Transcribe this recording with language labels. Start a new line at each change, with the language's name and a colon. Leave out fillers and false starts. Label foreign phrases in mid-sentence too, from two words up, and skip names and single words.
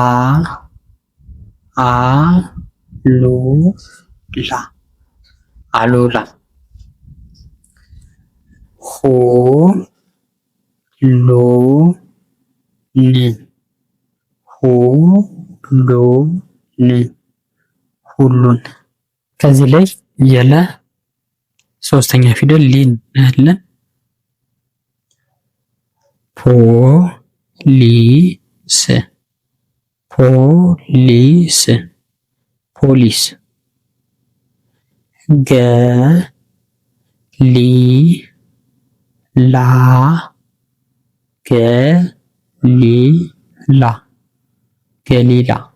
Amharic: አ ሉ ላ አሉላ። ሁ ሉ ን ሁ ሉ ን ሁሉን። ከዚህ ላይ የለ ሶስተኛ ፊደል ሊን እናያለን። ፖ ሊ ስ ፖሊስ ፖሊስ። ገ ሊ ላ ገ ሊ ላ ገሊላ።